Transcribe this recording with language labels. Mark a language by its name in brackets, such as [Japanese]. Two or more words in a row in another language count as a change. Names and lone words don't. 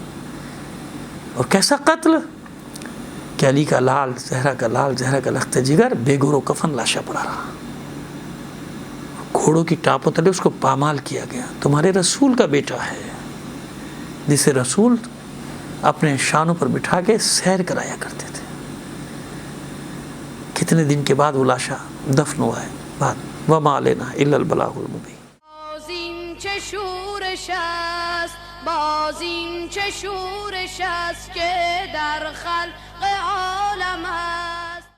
[Urdu] اور کیسا قتل کہ علی کا لال، زہرا کا لال، زہرا کا لخت جگر، بے گور و کفن لاشا پڑا رہا، گھوڑوں کی ٹاپوں تلے اس کو پامال کیا گیا۔ تمہارے رسول کا بیٹا ہے جسے رسول اپنے شانوں پر بٹھا کے سیر کرایا کرتے تھے۔ کتنے دن کے بعد وہ لاشا دفن ہوا ہے۔ [Arabic] بعد وما علینا الا البلاغ المبین۔ [Persian] بازین چه شورش است، بازین چه شورش است که در خلق عالم است.